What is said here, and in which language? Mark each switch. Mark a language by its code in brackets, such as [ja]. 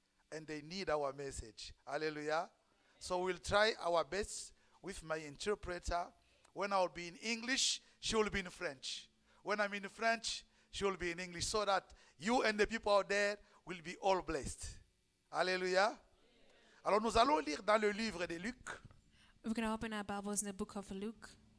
[en] And they need our message. Hallelujah. So we'll try our best with my interpreter. When I'll be in English, she will be in French. When I'm in French, she will be in English. So that you and the people out there will be all blessed. Hallelujah. [fr] Alors nous allons lire dans le livre de Luc. [en] We're going to open our Bibles in the book of Luke.